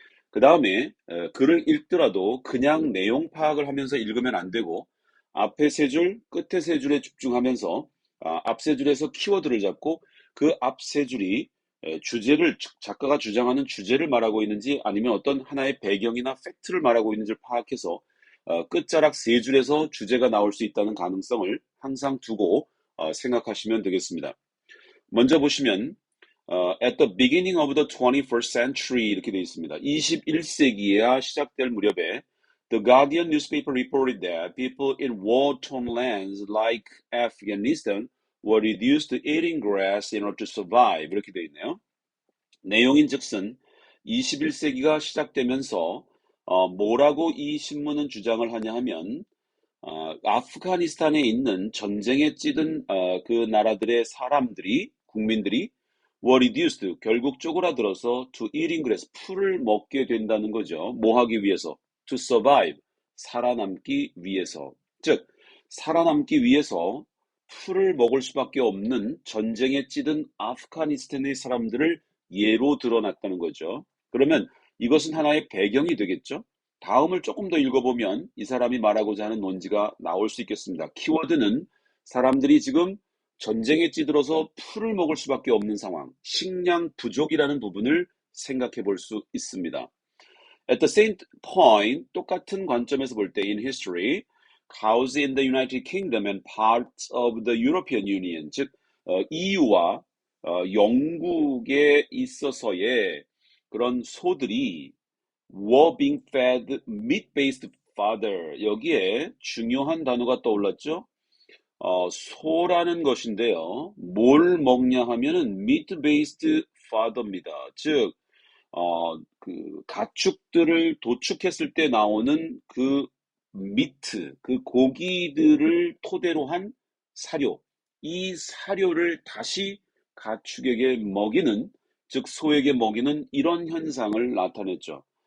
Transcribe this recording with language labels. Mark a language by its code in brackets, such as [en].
[ko] 그 다음에 글을 읽더라도 그냥 내용 파악을 하면서 읽으면 안 되고, 앞에 3줄, 끝에 3줄에 집중하면서 앞 3줄에서 키워드를 잡고 그 앞 3줄이 주제를, 작가가 주장하는 주제를 말하고 있는지 아니면 어떤 하나의 배경이나 팩트를 말하고 있는지를 파악해서 끝자락 3줄에서 주제가 나올 수 있다는 가능성을 항상 두고 생각하시면 되겠습니다. 먼저 보시면 [en] at the beginning of the 21st century [ko] 이렇게 되어 있습니다. 21세기에야 시작될 무렵에 [en] The Guardian newspaper reported that people in war-torn lands like Afghanistan were reduced to eating grass in order to survive [ko] 이렇게 되어 있네요. 내용인즉슨 21세기가 시작되면서 뭐라고 이 신문은 주장을 하냐 하면 아프가니스탄에 있는 전쟁에 찌든 그 나라들의 사람들이, 국민들이 [en] were reduced, [ko] 결국 쪼그라들어서 [en] to eating grass, [ko] 풀을 먹게 된다는 거죠. 뭐 하기 위해서? [en] to survive, [ko] 살아남기 위해서. 즉, 살아남기 위해서 풀을 먹을 수밖에 없는 전쟁에 찌든 아프가니스탄의 사람들을 예로 드러났다는 거죠. 그러면 이것은 하나의 배경이 되겠죠. 다음을 조금 더 읽어보면 이 사람이 말하고자 하는 논지가 나올 수 있겠습니다. 키워드는 사람들이 지금 전쟁에 찌들어서 풀을 먹을 수밖에 없는 상황, 식량 부족이라는 부분을 생각해 볼 수 있습니다. [en] At the same point, [ko] 똑같은 관점에서 볼 때 [en] in history, cows in the United Kingdom and parts of the European Union, [ko] 즉 EU와 영국에 있어서의 그런 소들이 [en] were being fed meat-based fodder. [ko] 여기에 중요한 단어가 떠올랐죠? 소라는 것인데요. 뭘 먹냐 하면은 [en] meat-based fodder [ko] 입니다. 즉, 그 가축들을 도축했을 때 나오는 그 미트, 그 고기들을 토대로 한 사료, 이 사료를 다시 가축에게 먹이는, 즉 소에게 먹이는 이런 현상을 나타냈죠.